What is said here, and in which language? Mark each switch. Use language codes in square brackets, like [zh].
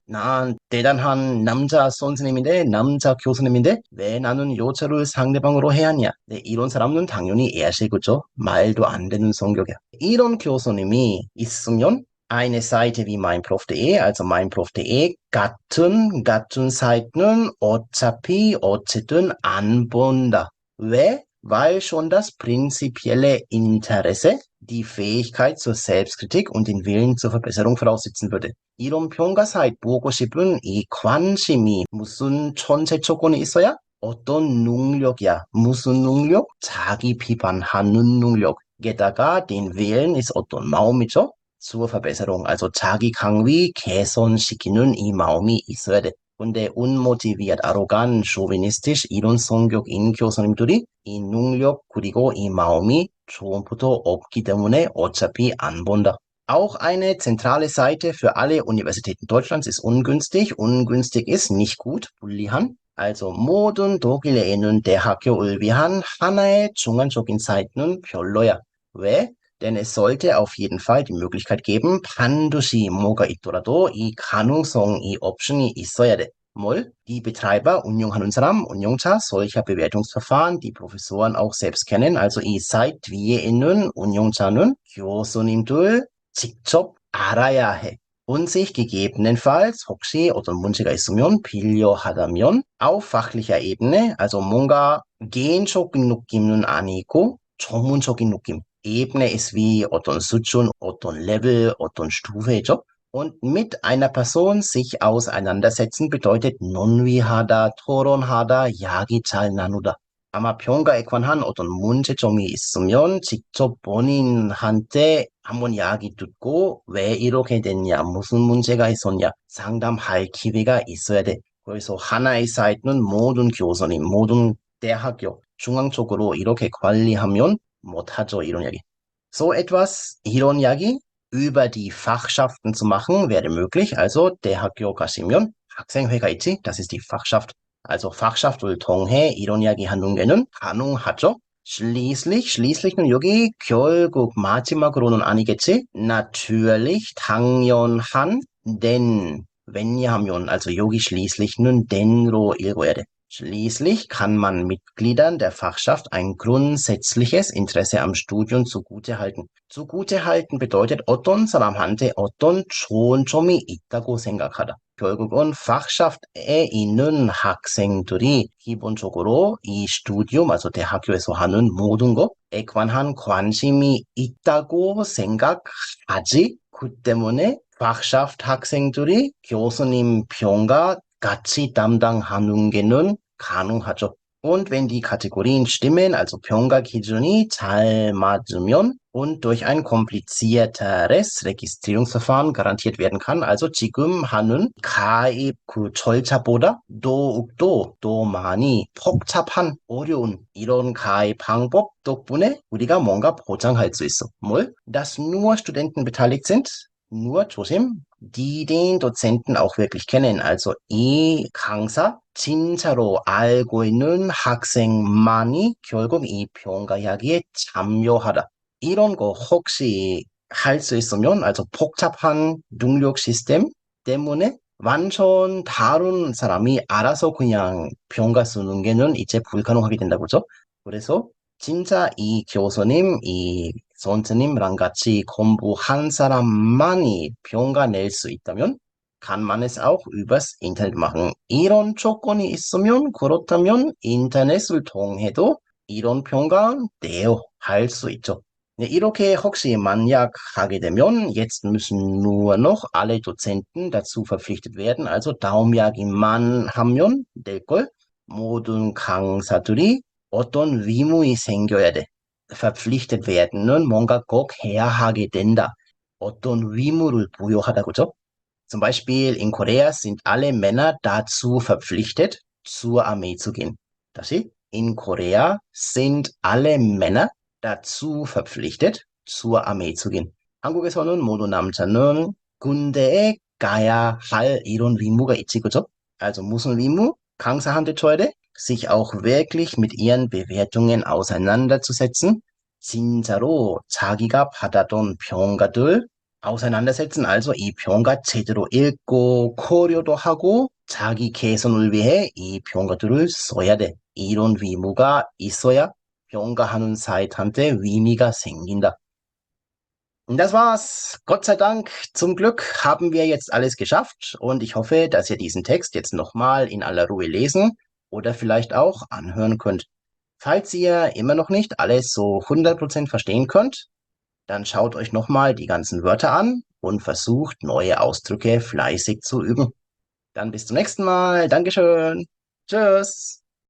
[ko] 난 대단한 남자 선생님인데, 남자 교수님인데 왜 나는 여자를 상대방으로 해야 하냐. 네, 이런 사람은 당연히 애시그죠. 말도 안 되는 성격이야. 이런 교수님이 있으면 [de] eine Seite wie meinprof.de, also meinprof.de [ko] 같은 사이트는 어쨌든 안 본다. 왜? [de] Weil schon das prinzipielle Interesse die Fähigkeit zur Selbstkritik und den Willen zur Verbesserung voraussetzen würde. [ko] 이런 평가 사이트 보고 싶은 이 관심이 무슨 전제 조건이 있어야? 어떤 능력이야? 무슨 능력? 자기 비판하는 능력. 게다가 [de] den Willen ist [ko] 어떤 마음이죠? [de] zur Verbesserung, also [ko] 자기 강위 개선시키는 이 마음이 있어야 돼. 근데 [de] unmotiviert, arrogant, chauvinistisch [ko] 이런 성격인 교수님들이 이 능력 그리고 이 마음이 처음부터 없기 때문에 어차피 안 본다. [de] Auch eine zentrale Seite für alle Universitäten Deutschlands ist ungünstig. ungünstig ist nicht gut, 불리한. [ko] also 모든 독일에 있는 대학교를 위한 하나의 중앙적인 사이트는 별로야. 왜? [de] Denn es sollte auf jeden Fall die Möglichkeit geben, [ko] 반드시 뭐가 있더라도 이 가능성, 이 옵션이 있어야 돼. 뭘? [de] Die Betreiber, [ko] 운영하는 사람, 운영자, [de] solcher Bewertungsverfahren, die Professoren auch selbst kennen. [ko] also 이 사이트 위에 있는 운영자는 교수님들 직접 알아야 해. [de] und sich gegebenenfalls [ko] 혹시 어떤 문제가 있으면 필요하다면 [de] auf fachlicher Ebene, also [ko] 뭔가 개인적인 느낌은 아니고 전문적인 느낌. [de] Ebene ist wie [ko] 어떤 수준, 어떤 Level, 어떤 Stufe죠. [de] Und mit einer Person sich auseinandersetzen bedeutet [ko] 논의하다, 토론하다, 이야기 잘 나누다. 아마 평가에 관한 어떤 문제점이 있으면 직접 본인한테 한번 이야기 듣고 왜 이렇게 됐냐, 무슨 문제가 있었냐 상담할 기회가 있어야 돼. 그래서 하나의 사이트는 모든 교수님, 모든 대학교 중앙적으로 이렇게 관리하면 못하죠, 이런 이야기. [de] So etwas, [ko] 이런 이야기 [de] über die Fachschaften zu machen, wäre möglich. [ko] also 대학교 가시면 학생회가 있지, [de] das ist die Fachschaft. also [ko] Fachschaft을 통해 이런 이야기 하는 게는 가능하죠. schließlich는 여기 결국 마지막으로는 아니겠지? natürlich, 당연한, denn, 왜냐하면, also 여기 schließlich는 then로 읽어야 돼. [de] Schließlich kann man Mitgliedern der Fachschaft ein grundsätzliches Interesse am Studium zugutehalten. zugutehalten bedeutet [ko] 어떤 사람한테 어떤 좋은 점이 있다고 생각하다. 결국은 fachschaft에 있는 학생들이 기본적으로 이 스튜디움, also 대학교에서 하는 모든 것에 관한 관심이 있다고 생각하지. 그 때문에 fachschaft 학생들이 교수님 평가 같이 담당하는 게는 가능하죠. [de] Und wenn die Kategorien stimmen, also [ko] 평가 기준이 잘 맞으면 [de] und durch ein komplizierteres Registrierungsverfahren garantiert werden kann, also [ko] 지금 하는 가입 그 절차보다 더욱더 더 많이 복잡한 어려운 이런 가입 방법 덕분에 우리가 뭔가 보장할 수 있어. 뭘? Dass nur Studenten beteiligt sind, nur 조심, die den Dozenten auch wirklich kennen. Also 이 강사 진짜로 알고 있는 학생만이 결국 이 평가 이야기에 참여하다. 이런 거 혹시 할 수 있으면, also 복잡한 능력 시스템 때문에 완전 다른 사람이 알아서 그냥 평가 쓰는 게는 이제 불가능하게 된다고죠. 그래서 진짜 이 교수님, 이 선생님랑 같이 공부한 사람만이 평가 낼 수 있다면 [de] kann man es auch übers Internet machen. [ko] 이런 조건이 있으면 그렇다면 인터넷을 통해도 이런 평가 내요 할 수 있죠. 네, 이렇게 혹시 만약 하게 되면 [de] jetzt müssen nur noch alle Dozenten dazu verpflichtet werden. [ko] Also 다음 이야기만 하면 될 걸. 모든 강사들이 어떤 의무이 생겨야 돼. verpflichtet werden은 뭔가 꼭 해야 하게 된다. 어떤 의무를 부여하다, 그죠? [de] Zum Beispiel in Korea sind alle Männer dazu verpflichtet, zur Armee zu gehen. 다시, in Korea sind alle Männer dazu verpflichtet, zur Armee zu gehen. [ko] 한국에서는 모두 남자는 군대에 가야 할 이런 의무가 있지, 그죠? Also 무슨 의무? 강사한테 줘야 돼? [de] sich auch wirklich mit ihren Bewertungen auseinanderzusetzen. [ko] 진짜로 자기가 받았던 평가들 auseinandersetzen, also 이 평가 제대로 읽고 고려도 하고 자기 개선을 위해 이 평가들을 써야 돼. 이런 의무가 있어야 평가하는 사이트한테 의미가 생긴다. [de] Und das war's. Gott sei Dank, zum Glück haben wir jetzt alles geschafft und ich hoffe, dass ihr diesen Text jetzt nochmal in aller Ruhe lesen oder vielleicht auch anhören könnt. Falls ihr immer noch nicht alles so 100% verstehen könnt, dann schaut euch nochmal die ganzen Wörter an und versucht neue Ausdrücke fleißig zu üben. Dann bis zum nächsten Mal. Dankeschön. Tschüss.